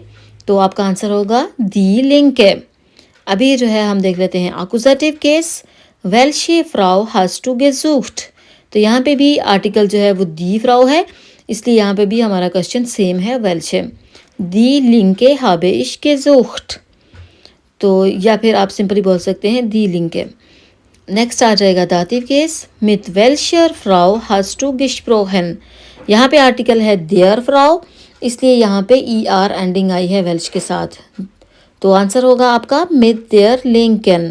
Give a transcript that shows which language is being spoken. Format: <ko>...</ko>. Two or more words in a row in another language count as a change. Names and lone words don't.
<hi>तो आपका आंसर होगा</hi> <de>die linke.</de> <hi>अभी जो है हम देख लेते हैं अकुजेटिव केस,</hi> <de>welche Frau hast du gesucht.</de> <hi>तो यहाँ पे भी आर्टिकल जो है वो</hi> <de>die Frau</de> <hi>है, इसलिए यहाँ पे भी हमारा क्वेश्चन सेम है, वेल्शे।</hi> <de>Die linke habe ich gesucht।</de> <hi>तो या फिर आप सिंपली बोल सकते हैं</hi> <de>die linke.</de> <hi>नेक्स्ट आ जाएगा दातिव केस,</hi> <de>mit welcher Frau hast du gesprochen.</de> <hi>यहाँ पे आर्टिकल है</hi> <de>der Frau,</de> <hi>इसलिए यहाँ पे ER एंडिंग आई है वेल्श के साथ। तो आंसर होगा आपका</hi> <de>mit der linken.</de>